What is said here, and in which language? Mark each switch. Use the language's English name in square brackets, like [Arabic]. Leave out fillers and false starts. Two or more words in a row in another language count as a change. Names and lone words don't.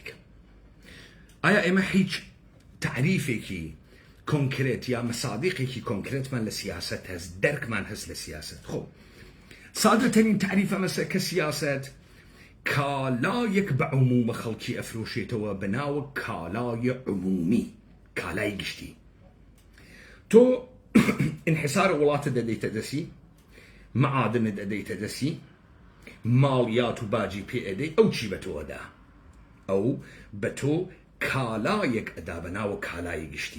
[Central Kurdish] ئایا ئێمە هیچ تعریفێکی کۆنکرێت یا مەسادیقێکی کۆنکرێتمان لە سیاست هەست، دەرکمان هەست لە سیاست؟ خۆ سادەترین تعریفە مەسە کە سیاست کالایەک بە عمومە خەڵکی ئەفرۆشێتەوە بەناوە کالای عمومی، کالای گشتی. تۆ انحسار وڵاتە دەدەیتە دەسی، مەعادنت ئەدەیتە دەسی، ماڵیات و باجی پێ ئەدەی، ئەو چی بە تۆدا؟ ئەو بە تۆ کالایەک ئەدا بەناوە کالای گشتی.